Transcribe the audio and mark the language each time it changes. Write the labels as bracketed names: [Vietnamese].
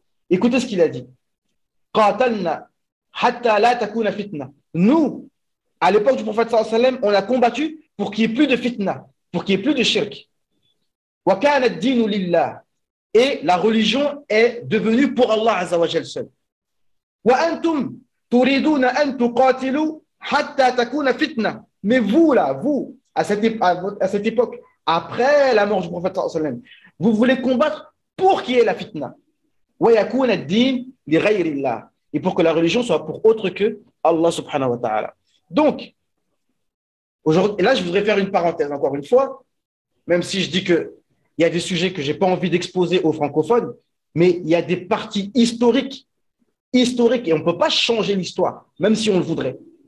[French] Écoutez ce qu'il a dit. [Arabic] قاتلنا حتى لا تكون فتنة. [French] Nous, à l'époque du prophète sallallahu alayhi wa sallam, on a combattu pour qu'il n'y ait plus de fitna, pour qu'il n'y ait plus de shirk. [Arabic] وكان الدين لله. [French] Et la religion est devenue pour Allah azza wa jal seul. [Arabic] وأنتم تريدون أن تقاتلوا حتى تكون فتنة. [French] Mais vous là, vous, à cette époque, après la mort du prophète sallallahu alayhi wa sallam, vous voulez combattre pour qu'il y ait la fitna. [Arabic] ويكون الدين لغير الله. [French] Et pour que la religion soit pour autre que Allah subhanahu wa ta'ala. Donc, aujourd'hui, et là, je voudrais faire une parenthèse encore une fois, même si je dis qu'il y a des sujets que je n'ai pas envie d'exposer aux francophones, mais il y a des parties historiques, et on ne peut pas changer l'histoire, même si on le voudrait.